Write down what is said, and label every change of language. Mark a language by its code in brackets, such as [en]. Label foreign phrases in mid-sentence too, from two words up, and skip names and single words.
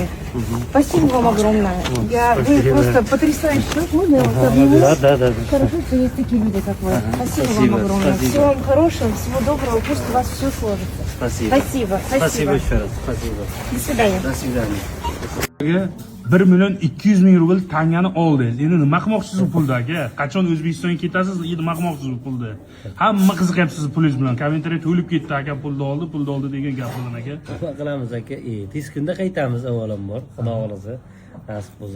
[ru] Спасибо вам огромное. Вы просто потрясающий человек. Можно я вас обниму? Да. Хорошо, что есть такие люди, как вы. Спасибо вам огромное. Спасибо. Всего вам хорошего, всего доброго. Пусть у вас все сложится. Спасибо. Спасибо. Спасибо еще раз. Спасибо. До свидания. До свидания. [uz] 1 million 200 ming rubl tangani oldingiz. Endi nima qilmoqchisiz bu pulda aka? Qachon O'zbekistonga ketasiz? Nima qilmoqchisiz bu pulda? Hamma qiziqyapsiz pulingiz bilan. Kommentariy to'lib ketdi aka, pulni oldi degan gap bilan aka. Nima qilamiz aka? Tez kunda qaytamiz avvalambor, xudo xolasa, nasib bo'lsa.